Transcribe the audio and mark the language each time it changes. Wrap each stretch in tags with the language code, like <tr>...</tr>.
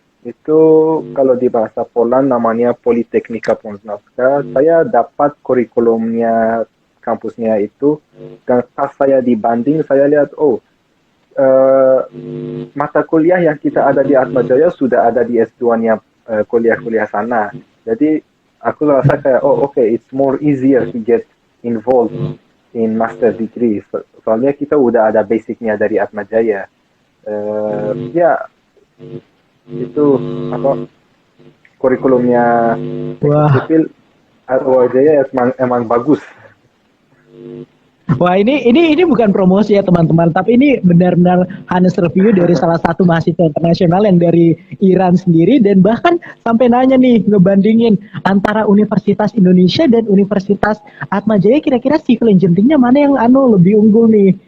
<id>Itu kalau di bahasa Poland namanya Politechnika Poznanska. Saya dapat kurikulumnya kampusnya itu, dan pas saya dibanding saya lihat, oh, eh, mata kuliah yang kita ada di Atmajaya sudah ada di S2-nya kuliah-kuliah sana. Jadi aku rasa kayak, oh oke,</id> <en>it's more easier to get involved in master degree.</en> <id>Soalnya kita udah ada basicnya dari Atmajaya. Ya itu apa, kurikulumnya teknik Wah, sipil Atmajaya emang bagus. Wah, ini bukan promosi ya teman-teman, tapi ini benar-benar honest review dari salah satu mahasiswa internasional yang dari Iran sendiri, dan bahkan sampai nanya nih ngebandingin antara Universitas Indonesia dan Universitas Atmajaya, kira-kira civil engineering-nya mana yang lebih unggul nih.</id>